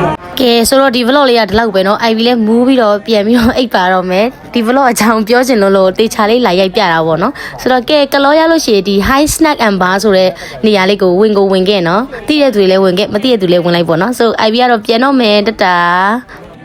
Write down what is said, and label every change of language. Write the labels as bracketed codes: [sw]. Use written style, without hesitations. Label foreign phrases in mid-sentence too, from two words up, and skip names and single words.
[my] ကဲဆိုတော့ဒီ vlog လေးကဒီလောက်ပဲเนาะ IV လဲမူးပြီးတော့ပြန်ပြီးတော့အိပ်ပါတော့မယ်ဒီ vlog အကြောင်းပြောချင်လို့တေချာလေးလာရိုက်ပြတာပေါ့เนาะဆိုတော့ကဲကလောရလို့ရှိရင်ဒီ [en] high snack and bar [my] ဆိုတဲ့နေရာလေးကိုဝင်ခဲ့เนาะတိတဲ့သူတွေလည်းဝင်ခဲ့မတိတဲ့သူတွေလည်းဝင်လိုက်ပေါ့เนาะဆို IV ကတော့ပြန်တော့မယ်တတာ